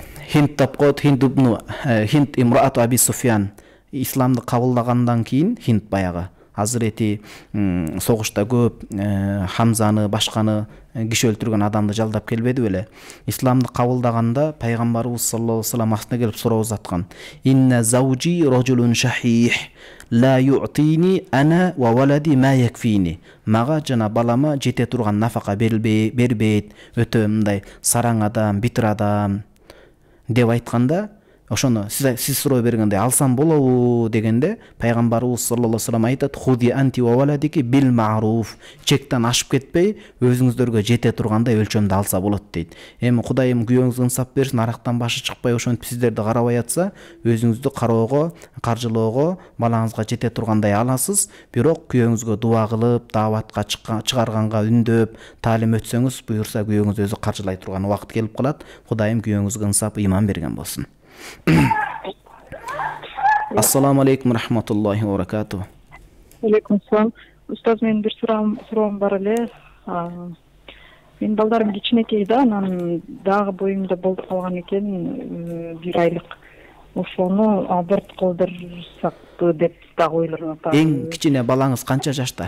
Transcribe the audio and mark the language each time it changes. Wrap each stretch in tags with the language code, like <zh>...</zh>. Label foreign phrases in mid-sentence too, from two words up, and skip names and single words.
<ky>Хинт имраату Аби Суфьян исламды кабылдагандан кийин Хинт баягы Азирети согушта көп Хамзаны, башканы киши өлтүргөн адамды жалдап келбеди беле. Исламды кабылдаганда пайгамбарыбыз</ky> <ar>صلى الله عليه وسلم</ar> <ky>астына келип суроо узаткан.</ky> <ar>إن زوجي رجل شحيح لا يعطيني أنا و ولدي ما يكفيني.</ar> <ky>Мага жана балама жете турган нафака бербейт. Өтө мындай сараң адам, битир адам деп айтканда, ошону сиз суроо бергенде алсам болобу дегенде пайгамбарыбыз</ky> <ar>صلى الله عليه وسلم</ar> <ky>айтат:</ky> <ar>"خذي أنت و ولدك بالمعروف."</ar> <ky>Чектен ашып кетпей, өзүңүздөргө жете тургандай өлчөмдү алса болот дейт. Эми Кудайым күйөөңүзгө ынсап берсин, арактан башы чыкпай ошентип сиздерди карабай атса, өзүңүздү кароого, каржылоого, балаңызга жете тургандай аласыз. Бирок күйөөңүзгө дуа кылып, дааватка чыгарганга үндөп, таалим өтсөңүз, буюрса күйөөңүз өзү каржылай турган убакыт келип калат. Кудайым күйөөңүзгө ынсап ыйман берген болсун.</ky> <ar>السلام عليكم رحمة الله و بركاته. عليكم السلام.</ar> <ky>Устаз, менин бир суроом бар эле. Менин балдарым кичинекей да, анан дагы боюмда болуп калган экен, 1 айлык. Ошону аборт кылдырсакпы деп дагы ойлоп атам. Эң кичине балаңыз канча жашта?</ky>